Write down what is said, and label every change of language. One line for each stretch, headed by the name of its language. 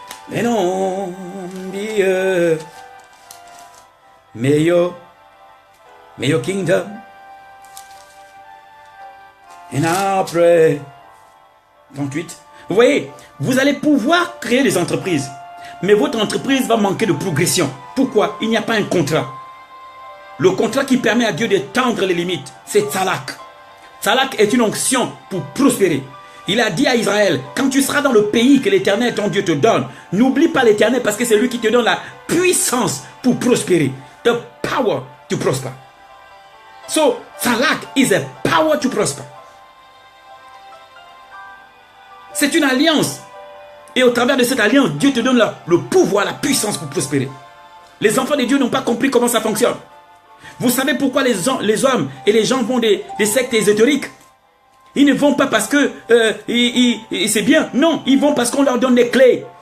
French: Mais non, Dieu,
English: may your kingdom, and I pray. 38.
French: Vous voyez, vous allez pouvoir créer des entreprises, mais votre entreprise va manquer de progression. Pourquoi? Il n'y a pas un contrat. Le contrat qui permet à Dieu d'étendre les limites, c'est Tzalak. Tzalak est une onction pour prospérer. Il a dit à Israël, quand tu seras dans le pays que l'Éternel, ton Dieu, te donne, n'oublie pas l'Éternel parce que c'est lui qui te donne la puissance pour prospérer.
English: The power to prosper. So, Tzalak is a power to prosper.
French: C'est une alliance. Et au travers de cette alliance, Dieu te donne le pouvoir, la puissance pour prospérer. Les enfants de Dieu n'ont pas compris comment ça fonctionne. Vous savez pourquoi les hommes et les gens vont des sectes ésotériques? Ils ne vont pas parce que c'est bien. Non, ils vont parce qu'on leur donne des clés.